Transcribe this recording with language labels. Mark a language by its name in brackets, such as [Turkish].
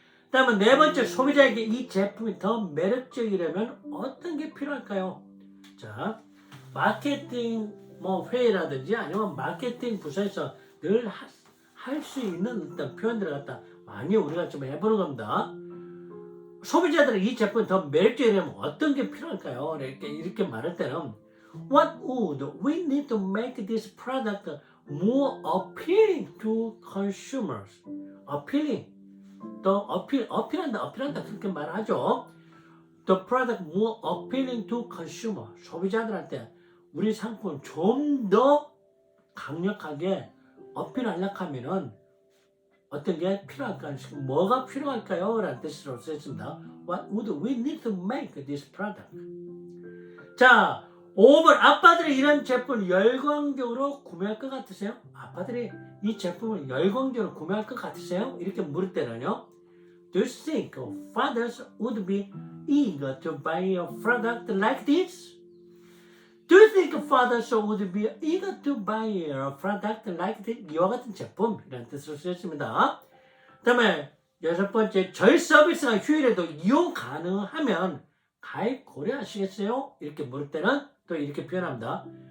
[Korean] 다음은 네 번째, 소비자에게 이 제품이 더 매력적이려면 어떤 게 필요할까요? 자, 마케팅 회의라든지 아니면 마케팅 부서에서 늘 할 수 있는 어떤 표현들을 갖다 많이 우리가 좀 해보는 겁니다. 소비자들은 이 제품이 더 매력적이려면 어떤 게 필요할까요? 이렇게 말할 때는 [English] What would we need to make this product more appealing to consumers? appealing. [Korean] 또 어필한다 그렇게 말하죠. [English] The product more appealing to consumer. [Korean] 소비자들한테 우리 상품을 좀 더 강력하게 어필하려고 하면은 어떤 게 필요할까요? 뭐가 필요할까요? 라는 뜻으로 쓰였습니다. [English] What would we need to make this product? [Korean] 자, 5번. 아빠들이 이런 제품을 열광적으로 구매할 것 같으세요? 아빠들이 이 제품을 열광적으로 구매할 것 같으세요? 이렇게 물을 때는요. [English] Do you think fathers would be eager to buy a product like this? Do you think fathers would be eager to buy a product like this? [Korean] 이와 같은 제품 이라는 뜻으로 쓰였습니다. 그 다음에 여섯 번째. 저희 서비스가 휴일에도 이용 가능하면 가입 고려하시겠어요? 이렇게 물을 때는 또 이렇게 표현합니다.